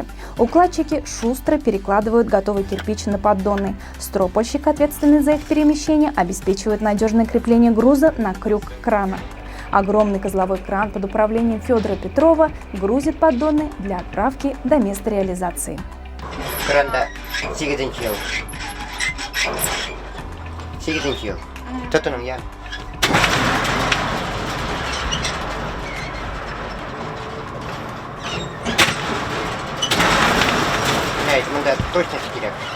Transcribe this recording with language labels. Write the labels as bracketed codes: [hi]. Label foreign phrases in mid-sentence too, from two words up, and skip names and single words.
[ru] Укладчики шустро перекладывают готовый кирпич на поддоны. Стропольщик, ответственный за их перемещение, обеспечивает надежное крепление груза на крюк крана. Огромный козловой кран под управлением Федора Петрова грузит поддоны для отправки до места реализации. [tt] Кранда 8-нче ел. 8-нче ел. Тотуным я. Мында точно керек.